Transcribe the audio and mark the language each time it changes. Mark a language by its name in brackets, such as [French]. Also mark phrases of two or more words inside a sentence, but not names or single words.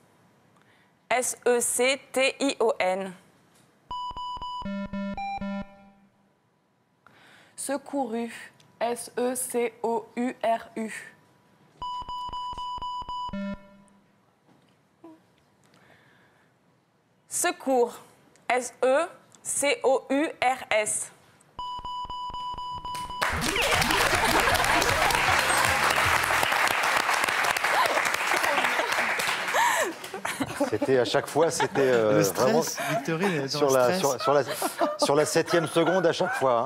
[French] S-E-C-T-I-O-N. Secouru. S-E-C-O-U-R-U. Secours. S-E-C-O-U-R-S. C'était à chaque fois, c'était Le vraiment stress, Victorine est dans sur le la, stress. sur la 7e seconde à chaque fois.